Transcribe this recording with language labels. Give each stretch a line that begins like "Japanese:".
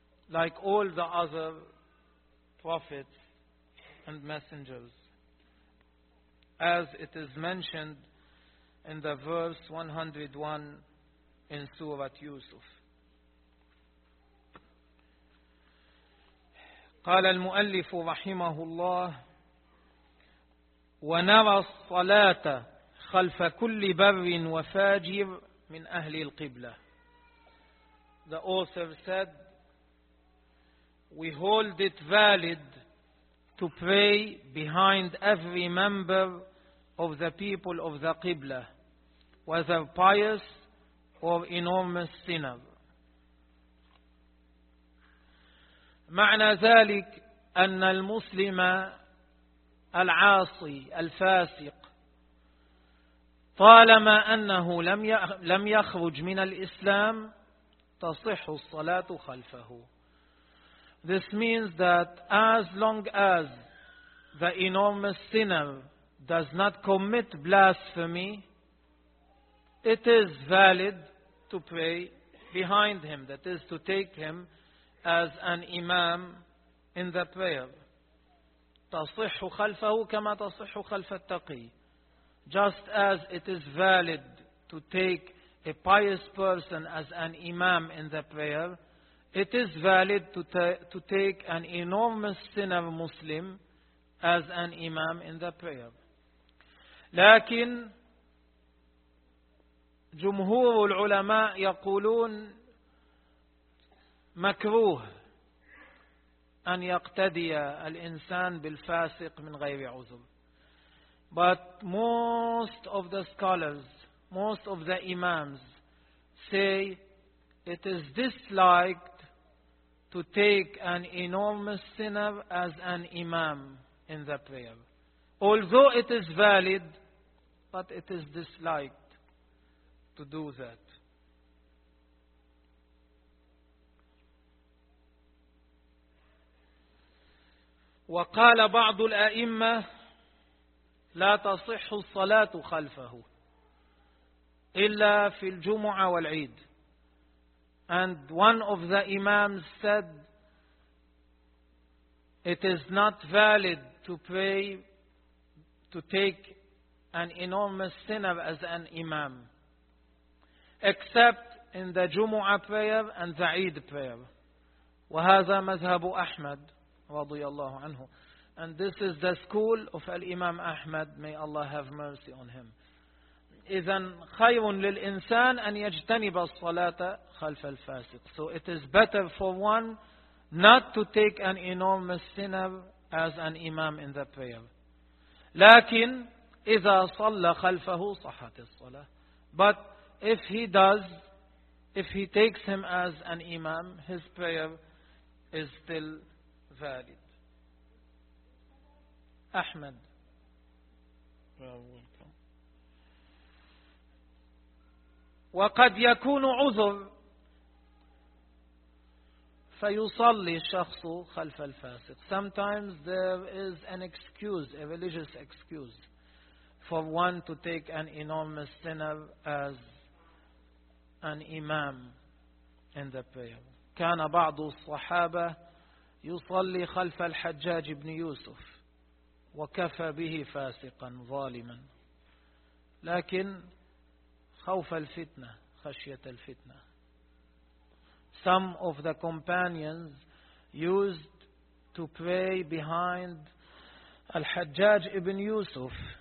English: like all the other prophets and messengers, as it is mentioned in the verse 101 in Surah Yusuf.
Arabic: قال المؤلف رحمه الله ونرى الصلاة خلف كل بر وفاجر من أهل القبلة.
English: The author said, we hold it valid to pray behind every member of the people of the Qibla, whether pious or enormous sinner.
Arabic: معنى ذلك أن المسلم العاصي الفاسق طالما أنه لم يخرج من الإسلام تصح الصلاة خلفه.
English: This means that as long as the enormous sinner does not commit blasphemy, it is valid to pray behind him, that is to take him as an imam in the prayer.
Arabic: تصح خلفه كما تصح خلف التقي.
English: Just as it is valid to to take a pious person as an imam in the prayer, it is valid to take an enormous sinner Muslim as an imam in the prayer.
Arabic: لكن جمهور العلماء يقولون مكروه أن يقتدي الإنسان بالفاسق من غير عذر.
English: But most of the scholars, most of the imams say it is disliked to take an enormous sinner as an imam in the prayer. Although it is valid, but it is disliked to do that.
Arabic: وقال بعض الأئمة لا تصح الصلاة خلفه إلا في الجمعة والعيد.
English: And one of the imams said, it is not valid to pray, to take an enormous sinner as an imam, except in the Jumu'ah prayer and the Eid prayer.
Arabic: وهذا مذهب أحمد رضي الله عنه.
English: And this is the school of Al-Imam Ahmad. May Allah have mercy on him.
Arabic: إذن خير للإنسان أن يجتنب الصلاة خلف الفاسق.
English: So it is better for one not to take an enormous sinner as an imam in the prayer.
Arabic: لكن إذا صلى خلفه صحة الصلاة.
English: But if he does, if he takes him as an imam, his prayer is still valid. Ahmed.
Arabic: وقد يكون عذر فيصلي الشخص خلف الفاسق.
English: Sometimes there is an excuse, a religious excuse, for one to take an enormous sinner as an imam in the prayer.
Arabic: كان بعض الصحابة يصلي خلف الحجاج بن يوسف وكفى به فاسقا ظالما. لكن خوف الفتنة, خشية الفتنة.
English: Some of the companions used to pray behind الحجاج بن يوسف.